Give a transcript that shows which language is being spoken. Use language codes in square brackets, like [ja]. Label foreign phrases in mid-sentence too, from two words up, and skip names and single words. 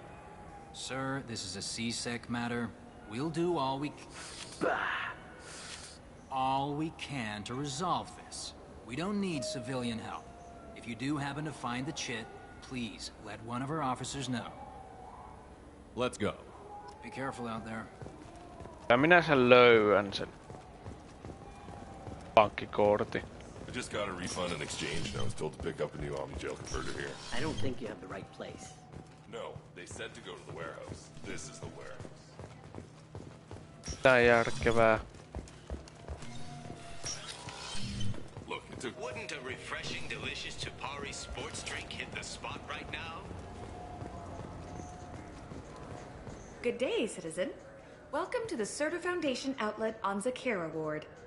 [en] Sir, this is a C-Sec matter. We'll do all we can to resolve this. We don't need civilian help. If you do happen to find the chit, please let one of our officers know. Let's go. Be careful out there. [fi] Ja minä sen löydän sen pankkikortin. [en] I just got a refund and exchange, and I was told to pick up a new Omni-Gel converter here. I don't think you have the right place. No, they said to go to the warehouse. This is the warehouse. [fi] Tää järkevää. [en] Look, it took... Wouldn't a refreshing, delicious Chapari sports drink hit the spot right now? Good day, citizen. Welcome to the Serta Foundation outlet on Zakera Ward.